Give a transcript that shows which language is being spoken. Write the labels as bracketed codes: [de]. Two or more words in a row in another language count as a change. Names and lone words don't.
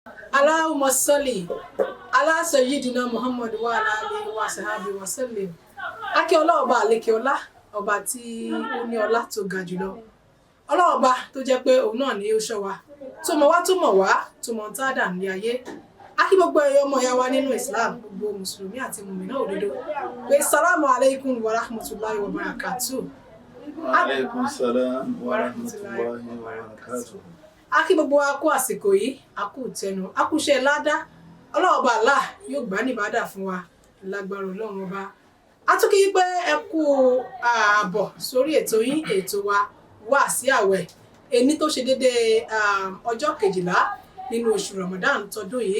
[ar] اللهم صل على سيدنا محمد وعلى آله وصحبه وسلم. [yo] Akí ọlọ́ọ̀ba àlékè ọlá, ọba tí ó ní ọlá tó ga jùlọ. Ọlọ́ọ̀ba tó jẹ́ pé òun náà ni ó ṣọ́ wa, tó mọ̀ wá tó mọ̀ wá, tó mọ̀ tá dà ní ayé. Akí gbogbo ẹ̀yọ́ ọmọ ya wa nínú Islam, gbogbo Mùsùlùmí àti mùmínà òdodo. [ar] Pé سلام عليكم ورحمة الله وبركاته. وعليكم السلام ورحمة الله وبركاته. [yo] Akí gbogbo wa kú àsìkò yìí, a kú tẹnu, a kú iṣẹ́ ládá. Ọlọ́ọ̀ba Allah yóò gbà ní ìbádà fún wa lágbára Ọlọ́run ọba. A tún kí pé ẹ kú ààbọ̀ sórí ètò yín, ètò wa wá sí àwẹ̀ ẹni tó ṣe déédéé ọjọ́ 12 nínú oṣù Ramadan tọdún yìí.